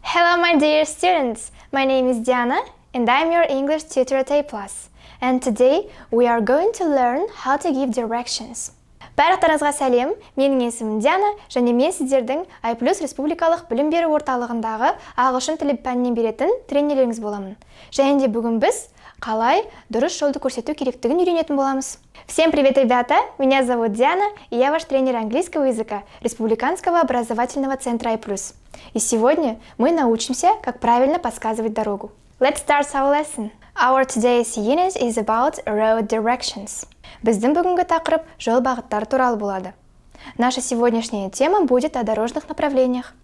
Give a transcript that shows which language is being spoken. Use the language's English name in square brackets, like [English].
[English] Hello my dear students, my name is Diana and I'm your English tutor at AIPLUS. And today we are going to learn how to give directions. [Kazakh] Барлықтарыңызға сәлем, менің есімім Диана және мен сіздердің AIPLUS республикалық білім беру орталығындағы ағылшын тілі пәнінен беретін тренерлеріңіз боламын. Және де бүгін біз қалай дұрыс жолды көрсету керектігін үйренетін боламыз. [Russian] Всем привет, ребята! Меня зовут Диана, и я ваш тренер английского языка Республиканского образовательного центра AIPLUS. И сегодня мы научимся, как правильно подсказывать дорогу. [English] Let's start our lesson. Our today's unit is about road directions. [Kazakh] Біздің бүгінгі тақырып жол бағыттары туралы болады. [Russian] Наша сегодняшняя тема будет о дорожных направлениях.